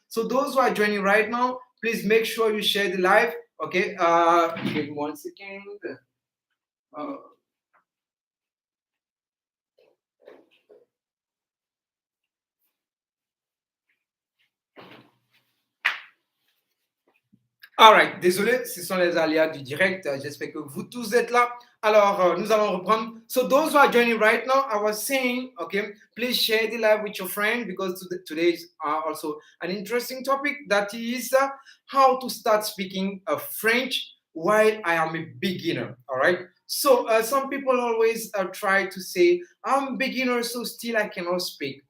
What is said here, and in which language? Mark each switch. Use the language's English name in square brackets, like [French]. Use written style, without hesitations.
[English] So those who are joining right now, please make sure you share the live. Okay, give me 1 second. [French] Uh, Alright, désolé, ce sont les aléas du direct. J'espère que vous tous êtes là. Alors, nous allons reprendre. [English] So those who are joining right now, I was saying, okay, please share the live with your friend, because today is also an interesting topic, that is how to start speaking French while I am a beginner. All right. So some people always try to say, I'm a beginner, so still I cannot speak.